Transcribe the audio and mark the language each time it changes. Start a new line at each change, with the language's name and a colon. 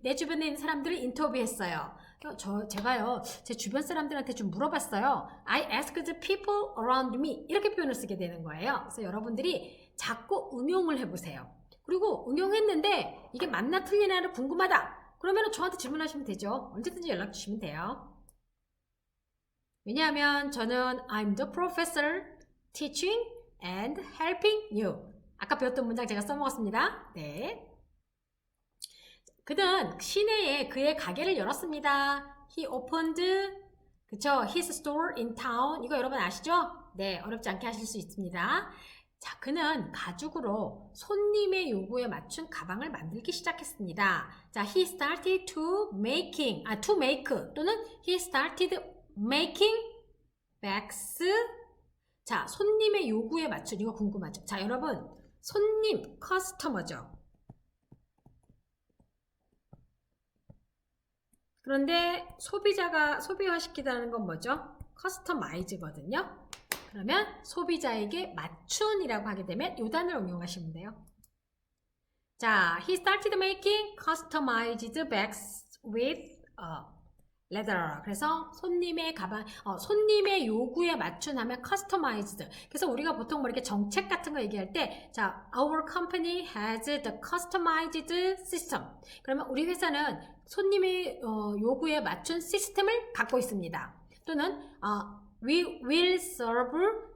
Korean: 내 주변에 있는 사람들을 인터뷰했어요. 제가요, 제 주변 사람들한테 좀 물어봤어요.
English: I asked people around me.
Korean: 이렇게 표현을 쓰게 되는 거예요. 그래서 여러분들이 자꾸 응용을 해보세요. 그리고 응용했는데 이게 맞나 틀리나를 궁금하다. 그러면 저한테 질문하시면 되죠. 언제든지 연락 주시면 돼요. 왜냐하면 저는
English: I'm the professor teaching and helping you.
Korean: 아까 배웠던 문장 제가 써먹었습니다. 네. 그는 시내에 그의 가게를 열었습니다.
English: He opened,
Korean: 그쵸?
English: His store in town.
Korean: 이거 여러분 아시죠? 네, 어렵지 않게 하실 수 있습니다. 자, 그는 가죽으로 손님의 요구에 맞춘 가방을 만들기 시작했습니다.
English: 자, he started to make 또는 he started making bags.
Korean: 자, 손님의 요구에 맞춘 이거 궁금하죠? 자, 여러분, 손님, 커스터머죠. 그런데 소비자가 소비화시키다는 건 뭐죠? 커스터마이즈거든요. 그러면 소비자에게 맞춘이라고 하게 되면 이 단어를 응용하시면 돼요.
English: 자, he started making customized bags with leather.
Korean: 그래서 손님의 가방, 손님의 요구에 맞춘 하면 customized. 그래서 우리가 보통 뭐 이렇게 정책 같은 거 얘기할 때, 자,
English: our company has the customized system.
Korean: 그러면 우리 회사는 손님의 요구에 맞춘 시스템을 갖고 있습니다.
English: 또는 we will serve.